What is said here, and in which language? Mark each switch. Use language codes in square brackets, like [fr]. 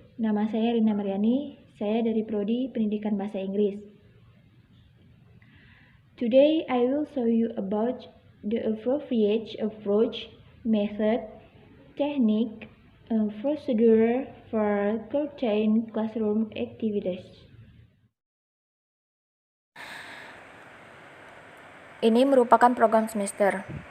[id] Nama saya Rina Mariani, saya dari Prodi Pendidikan Bahasa Inggris. [en] Today I will show you about the appropriate approach, method, technique, and procedure for certain classroom activities. [id] Ini merupakan program semester.